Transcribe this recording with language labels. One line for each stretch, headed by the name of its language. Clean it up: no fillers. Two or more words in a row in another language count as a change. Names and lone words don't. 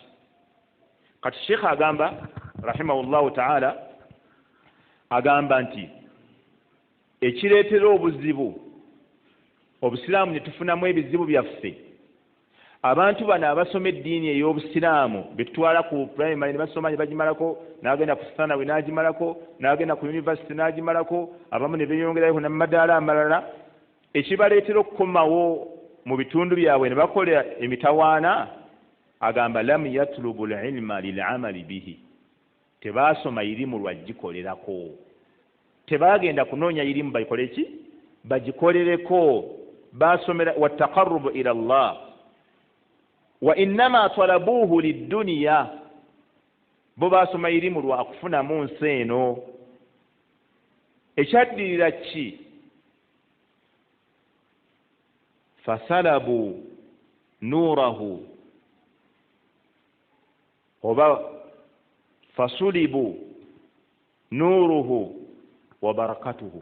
Ganda: Kati Sheikh agamba
Arabic: رحمه الله تعالى
Ganda: agamba nti ekireetera obuzibu obusiraamu ne tufunamu ebizibu byaffe abantu bano abasoma eddiini ey'obusiraamu betutwala ku primary ne basoma ne bagimalako n'agenda ku thanawi n'agimalako n'agenda ku university n'agimalako abamu ne beeyongerayo n'amadaala amalala ekibaleetera okukomawo mu bitundu byabwe ne bakola emitawaana agamba
Arabic: لم يطلبوا العلم للعمل به
Ganda: tebaasoma irimu lwagikolerako tebagenda kunoonya irimu bakole ki bagikolereko baasomera
Arabic: والتقرب إلى الله وإنما طلبوه للدنيا
Ganda: bo baasoma irimu lwa kufunamu nsi eno ekyaddirira ki
Arabic: فسلبوا نوره
Ganda: oba
Arabic: فسلب نوره وبركته.